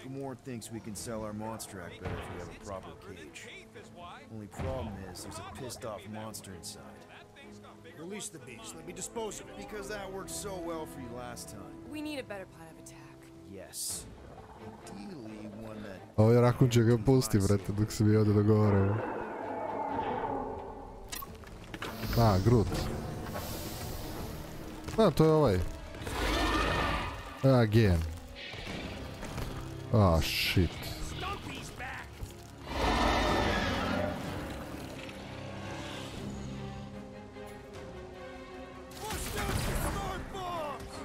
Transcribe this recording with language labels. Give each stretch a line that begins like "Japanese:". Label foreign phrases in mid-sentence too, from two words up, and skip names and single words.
English: Gamorrean thinks we can sell our monster act better if we have a proper cage. Only problem is there's a pissed off monster inside. Release the beast. Let me dispose of it. Because that worked so well for you last time. We need a better plan of attack. Yes. Ideally one that...
Bosnian: Ovaj rakun će ga pusti, brate, dok se mi ovdje dogovore.
English: Groot.
Bosnian: To je ovaj.
English: Again. Shit. Stumpy's back! Push down the smart bombs!